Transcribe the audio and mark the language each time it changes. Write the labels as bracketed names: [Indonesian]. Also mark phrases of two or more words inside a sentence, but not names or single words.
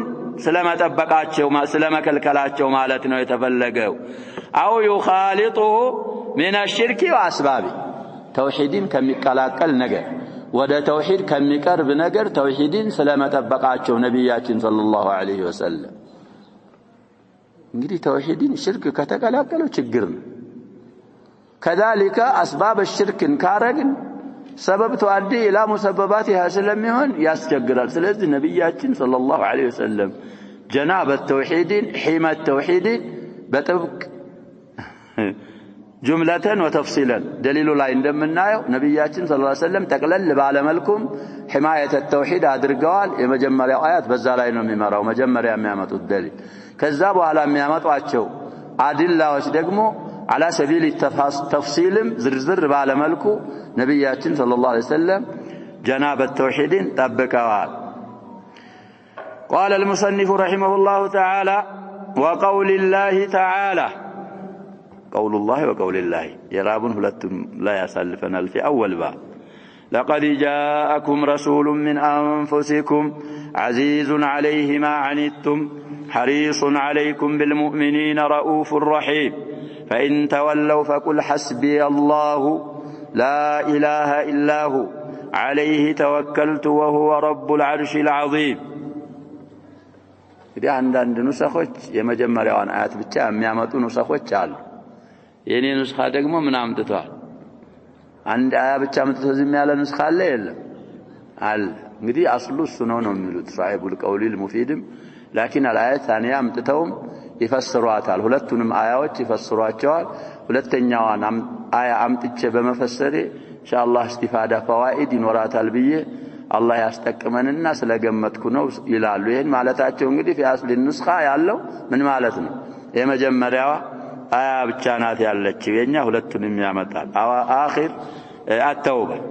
[Amharic] ስለመጠበቃቸው ስለመከልከላቸው ማለት ነው የተፈለገው። አው [Arabic] يخالطه من الشرك واسبابه [Amharic] ተውሂድን ከሚቀላቀል ነገር ወደ ተውሂድ ከሚቀርብ ነገር ተውሂድን ስለመጠበቃቸው ነብያችን [Arabic] صلى الله عليه وسلم [Amharic] እንግዲህ ተውሂድን ሽርክ ከተቀላቀለው ችግር ነው። [Arabic] كذلك اسباب الشرك [Amharic] ካረግን [Arabic] سبب تؤدي الى مسبباتها [Amharic] ስለሚሆን ያስቸግራል። ስለዚህ ነብያችን [Arabic] صلى الله عليه وسلم جناب التوحيد حمى التوحيد [Amharic] በጥብቅ [Arabic] جملة وتفصيلا دليل [Amharic] ላይ እንደምናየው ነብያችን [Arabic] صلى الله عليه وسلم [Amharic] ጠቅለል ባለ መልኩም [Arabic] حماية التوحيد [Amharic] አድርገዋል። የመጀመሪያው አያት በዛ ላይ ነው የሚመራው። መጀመሪያ የሚያመጡት ደሊል ከዛ በኋላ የሚያመጧቸው አድላዎች ደግሞ [Arabic] على سبيل التفصيل زرزر [Amharic] ባለ መልኩ ነብያችን [Arabic] صلى الله عليه وسلم جناب التوحيد طبقوا. قال المصنف رحمه الله تعالى وقول الله تعالى قول الله وقول الله يرابون [Amharic] ሁለቱም ላይ ያሳልፈናል [Arabic] في اول باب لقد جاءكم رسول من انفسكم عزيز عليه ما عنتم حريص عليكم بالمؤمنين رؤوف رحيم فإن تولوا فقل حسبي الله لا إله إلا هو عليه توكلت وهو رب العرش العظيم. إذا عندنا [Amharic] نسخوች የመጀመሪያውን አያት ብቻ የሚያመጡ ንስኾች አሉ። የኔ ኑስኻ ደግሞ ምን አምጥቷል አንድ አያ ብቻ አምጥቶ ዝም ያለ ኑስኻ አለ የለም አለ እንግዲህ አስሉ እሱ ነው የሚሉት [Arabic] صاحب القول [Amharic] ሙፊድም [Arabic] لكن الآية الثانية [Amharic] አምጥተውም ይፈስሯታል ሁለቱንም አያዎች ይፈስሯቸዋል ሁለተኛዋን አያ አምጥቼ በመፈሰሬ [Arabic] إن شاء الله استفادة فوائد [Amharic] ይኖራታል ብዬ አላህ ያስጠቅመንና ስለገመትኩ ነው ይላሉ ይሄን ማለታቸው እንግዲህ [Arabic] في أصل نسخة [Amharic] ያለው ምን ማለት ነው የመጀመሪያዋ አያ ብቻ ናት ያለችው የኛ ሁለቱንም ያመጣል [Arabic] آخر التوبة